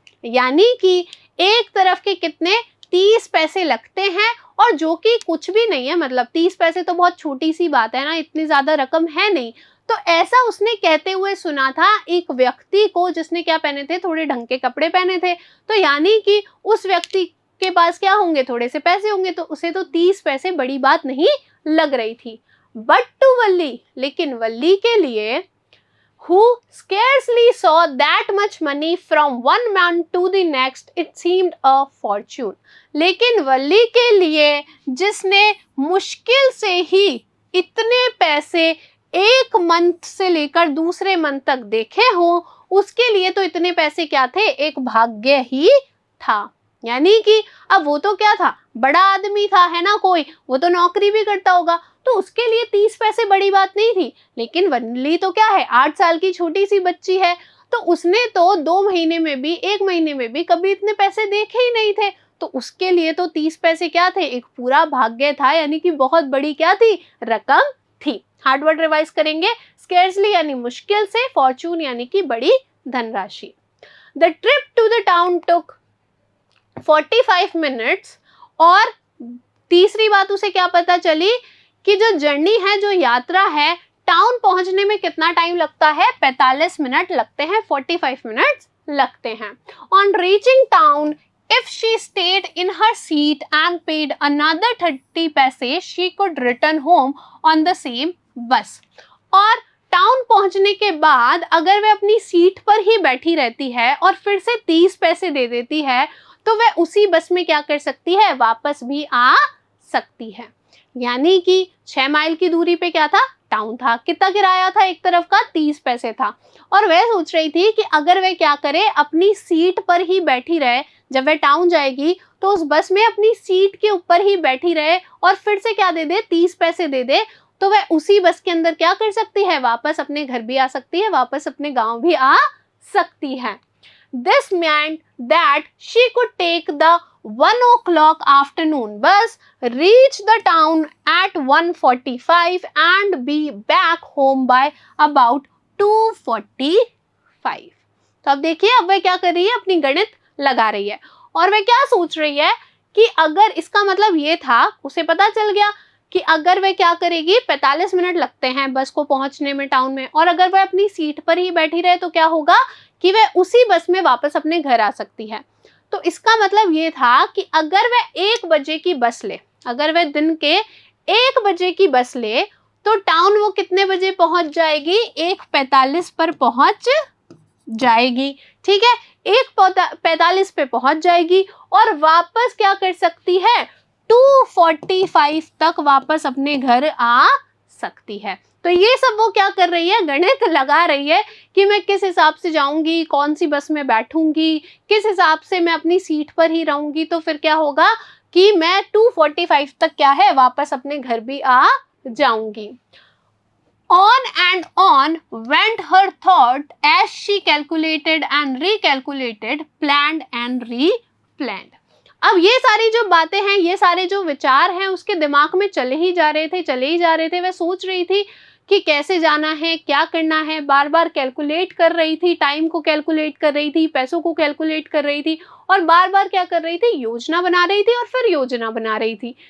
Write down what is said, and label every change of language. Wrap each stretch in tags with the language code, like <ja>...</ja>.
<hi>यानी कि एक तरफ के कितने, 30 पैसे लगते हैं, और जो कि कुछ भी नहीं है, मतलब 30 पैसे तो बहुत छोटी सी बात है ना, इतनी ज्यादा रकम है नहीं। तो ऐसा उसने कहते हुए सुना था एक व्यक्ति को जिसने क्या पहने थे, थोड़े ढंग के कपड़े पहने थे। तो यानी कि उस व्यक्ति के पास क्या होंगे, थोड़े से पैसे होंगे, तो उसे तो 30 पैसे बड़ी बात नहीं लग रही थी।</hi> <en>but to Valli,</en> <hi>लेकिन वल्ली के लिए,</hi> <en>who scarcely saw that much money from one man to the next, it seemed a fortune.</en> <hi>लेकिन वल्ली के लिए, जिसने मुश्किल से ही इतने पैसे एक मंथ से लेकर दूसरे मंथ तक देखे हो, उसके लिए तो इतने पैसे क्या थे, एक भाग्य ही था। यानी कि अब वो तो क्या था, बड़ा आदमी था, है ना, कोई वो तो नौकरी भी करता होगा, तो उसके लिए 30 पैसे बड़ी बात नहीं थी। लेकिन वल्ली तो क्या है, 8 साल की छोटी सी बच्ची है, तो उसने तो 2 महीने में भी, 1 महीने में भी कभी इतने पैसे देखे ही नहीं थे, तो उसके लिए तो 30 पैसे क्या थे, एक पूरा भाग्य था, यानी कि बहुत बड़ी क्या थी, रकम थी। हार्ड वर्ड रिवाइज करेंगे, स्केर्सली यानी मुश्किल से, फॉर्चून यानी कि बड़ी धनराशि।</hi> <en>the trip to the town took 45 minutes,</en> <hi>और तीसरी बात उसे क्या पता चली कि जो जर्नी है, जो यात्रा है, टाउन पहुंचने में कितना टाइम लगता है, 45 मिनट लगते हैं, 45 मिनट्स लगते हैं।</hi> <en>On reaching town If she stayed in her seat and paid another 30 पैसे, she could return home on the same bus.</en> <hi>और टाउन पहुंचने के बाद अगर वह अपनी सीट पर ही बैठी रहती है और फिर से 30 पैसे दे देती है, तो वह उसी बस में क्या कर सकती है, वापस भी आ सकती है। यानी कि 6 माइल की दूरी पे क्या था, टाउन था। कितना किराया था एक तरफ का, 30 पैसे था। और वह सोच रही थी कि अगर वह क्या करे, अपनी सीट पर ही बैठी रहे, जब वह टाउन जाएगी तो उस बस में अपनी सीट के ऊपर ही बैठी रहे और फिर से क्या दे दे, 30 पैसे दे दे, तो वह उसी बस के अंदर क्या कर सकती है, वापस अपने घर भी आ सकती है, वापस अपने गांव भी आ सकती है।</hi> <en>This meant that she could take the 1 o'clock afternoon bus, reach the town at 1:45 and be back home by about 2:45.</en> <hi>तो अब देखिए, अब वह क्या कर रही है, अपनी गणित लगा रही है और वह क्या सोच रही है कि अगर, इसका मतलब ये था, उसे पता चल गया कि अगर वह क्या करेगी, 45 मिनट लगते हैं बस को पहुंचने में टाउन में, और अगर वह अपनी सीट पर ही बैठी रहे तो क्या होगा कि वह उसी बस में वापस अपने घर आ सकती है। तो इसका मतलब ये था कि अगर वह 1 बजे की बस ले, अगर वह दिन के 1 बजे की बस ले, तो टाउन वो कितने बजे पहुंच जाएगी, 1:45 पर पहुंच जाएगी। ठीक है, 1:45 पे पहुंच जाएगी और वापस क्या कर सकती है, 2:45 तक वापस अपने घर आ सकती है। तो ये सब वो क्या कर रही है, गणित लगा रही है कि मैं किस हिसाब से जाऊंगी, कौन सी बस में बैठूंगी, किस हिसाब से मैं अपनी सीट पर ही रहूंगी, तो फिर क्या होगा कि मैं 2:45 तक क्या है, वापस अपने घर भी आ जाऊंगी।</hi> <en>On and on went her thought as she calculated and recalculated, planned and replanned.</en> <hi>अब ये सारी जो बातें हैं, ये सारे जो विचार हैं, उसके दिमाग में चले ही जा रहे थे। वह सोच रही थी कि कैसे जाना है, क्या करना है, बार बार कैलकुलेट कर रही थी, टाइम को कैलकुलेट कर रही थी, पैसों को कैलकुलेट कर रही थी और बार बार क्या कर रही थी, योजना बना रही थी और फिर योजना बना रही थी।</hi>